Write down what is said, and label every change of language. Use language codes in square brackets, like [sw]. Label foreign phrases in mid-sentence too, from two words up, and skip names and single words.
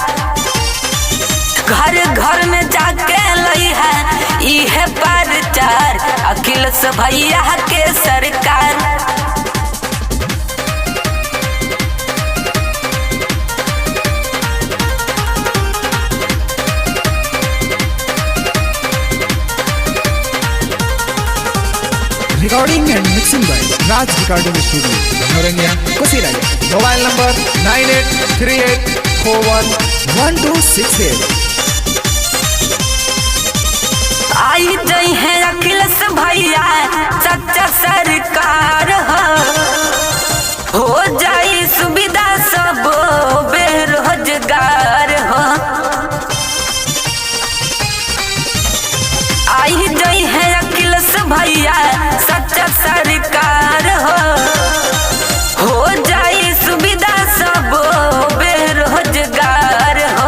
[bho] घर घर में जाके लई है इहे प्रचार अखिलेश भैया के सरकार। [en] Recording and mixing by Raj Recording Studio, Norenia, Kusiraya. Mobile number 9838411268. [bho] आई जई है अखिलेश भैया सच्चा सरकार हो जाई सुविधा सब बेरोजगार हो। आई जई है अखिलेश भैया सच्चा सरकार हो जाई सुविधा सब बेरोजगार हो।